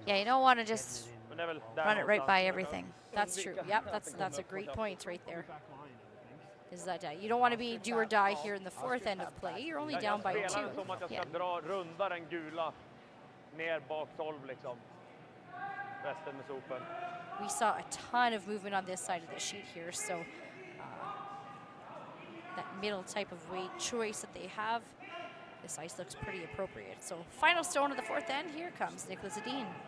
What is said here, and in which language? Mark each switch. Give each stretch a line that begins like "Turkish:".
English: yeah, you don't want to just
Swedish: Men det är väl där
English: run it right
Swedish: någonstans.
English: by everything. That's true. Yep, that's a great point right there. Is that you don't want to be do or die here in the 4th end of play. You're only down by 2.
Swedish: Jag spelar som att jag ska dra runda den gula ner bak 12 liksom. Resten med sopen.
English: We saw a ton of movement on this side of the sheet here, so that middle type of weight choice that they have, this ice looks pretty appropriate. So final stone of the 4th end, here comes Niklas Edin.